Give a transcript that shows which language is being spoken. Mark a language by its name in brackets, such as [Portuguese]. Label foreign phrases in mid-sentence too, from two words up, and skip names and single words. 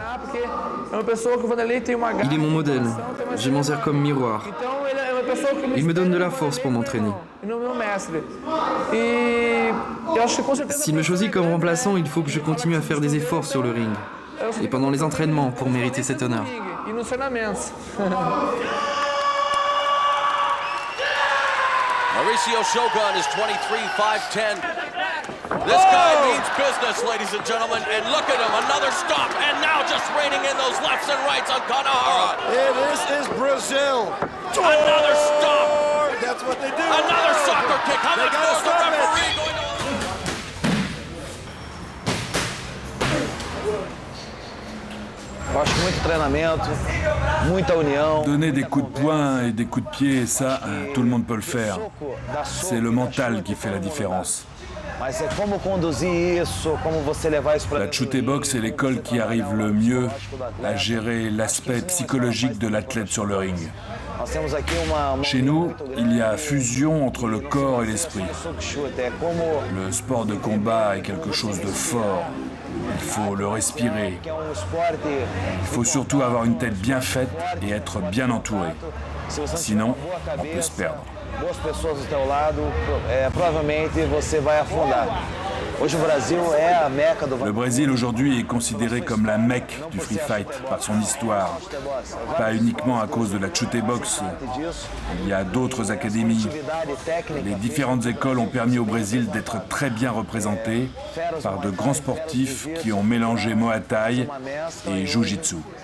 [French] Il est mon modèle, je m'en sers comme miroir. Il me donne de la force pour m'entraîner. S'il me choisit comme remplaçant, il faut que je continue à faire des efforts sur le ring. Et pendant les entraînements pour mériter cet honneur. [English] Mauricio Shogun is 23, 5'10". This guy means business, ladies and gentlemen, and look at him, another stop, and now just raining in those lefts and rights on Kanahara. This is Brazil. Another stop. That's what they do. Another soccer kick. How much more is the referee going to... [Portuguese] Eu acho muito treinamento, muita união. [French] Donner des coups de poing et des coups de pied, ça, tout le monde peut le faire. C'est le mental qui fait la différence. [Portuguese] Mas é como conduzir isso, como você levar isso para [French] La Chute Boxe est l'école qui arrive le mieux à gérer l'aspect psychologique de l'athlète sur le ring. Chez nous, il y a fusion entre le corps et l'esprit. Le sport de combat est quelque chose de fort. Il faut le respirer. Il faut surtout avoir une tête bien faite et être bien entouré. Sinon, on peut se perdre. [Portuguese] boas pessoas do teu lado, provavelmente você vai afundar. Hoje o Brasil é a meca do... [French] Le Brésil aujourd'hui est considéré comme la Mecque du [English] free fight [French] par son histoire, pas uniquement à cause de la Chute Boxe. Il y a d'autres académies. Les différentes écoles ont permis au Brésil d'être très bien représenté par de grands sportifs qui ont mélangé Muay Thai et Jiu-Jitsu.